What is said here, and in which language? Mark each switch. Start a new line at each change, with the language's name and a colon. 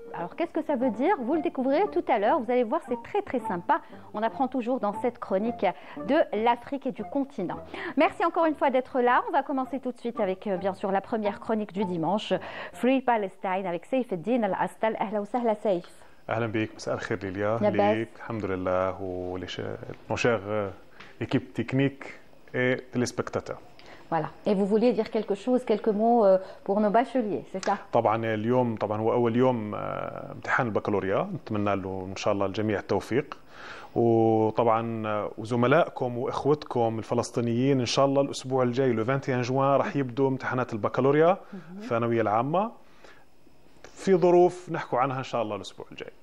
French: Alors qu'est-ce que ça veut dire? Vous le découvrirez tout à l'heure, vous allez voir, c'est très très sympa. On apprend toujours dans cette chronique de l'Afrique et du continent. Merci encore une fois d'être là. On va commencer tout de suite avec bien sûr la première chronique du dimanche, Free Palestine avec Saïfeddine Al-Astal.
Arabic: Ahla wa sahla Saïf. اهلا بك مساء الخير ليليا ليك الحمد لله
French: nos chers équipe technique et téléspectateurs. Voilà. Et vous vouliez dire quelque chose, quelques mots pour nos bacheliers, c'est ça?
Arabic: طبعا اليوم هو اول يوم امتحان البكالوريا، نتمنى له ان شاء الله الجميع التوفيق. وطبعا وزملائكم واخوتكم الفلسطينيين ان شاء الله الاسبوع الجاي
French: لو 21 جوان
Arabic: راح يبدوا امتحانات البكالوريا الثانويه العامه في ظروف نحكوا عنها ان شاء الله الاسبوع الجاي.